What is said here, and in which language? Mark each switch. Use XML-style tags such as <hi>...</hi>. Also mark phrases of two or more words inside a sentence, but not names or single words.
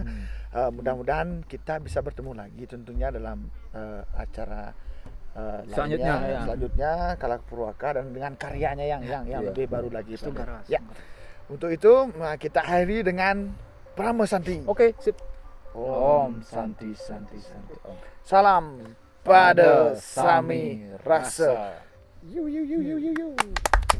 <id>Mudah-mudahan kita bisa bertemu lagi tentunya dalam acara Selanjutnya, lainnya, ya. selanjutnya Kalak Purwaka dan dengan karyanya yang Iya. lebih baru lagi. Pak Dek. Tunggal, Mas. Ya. Untuk itu kita akhiri dengan Prama Santi. oke sip Om Santi Santi Santi Om. Salam pada Sami Rasa. Yu yu yu yu yu yu.</id>